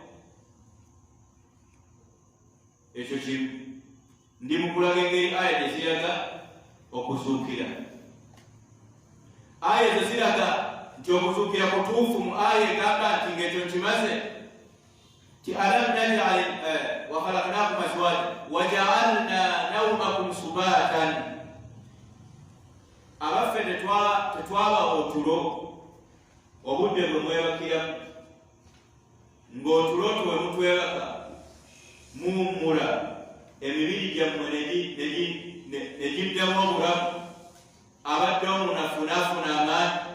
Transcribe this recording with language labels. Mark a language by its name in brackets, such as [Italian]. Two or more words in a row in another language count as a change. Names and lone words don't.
[Ganda] Ekyo kimu. Ndi mu kulaga engeri aya gye ziraga okuzuukira. Aya ezo ziraga nti okuzuukira kutuufu mu aya egamba nti ng'ekyo nkimaze ti [Arabic] ألم نجعل وخلقناكم أزواجا وجعلنا نومكم سباتا. [Ganda] Abaffe tetwabawa otulo obudde bwe mwebakiramu, ng'otulo otwo bwe mutwebaka muwummula, emibiri gyammwe ne giddamu obulamu, abaddewo munafunaafuna amaanyi.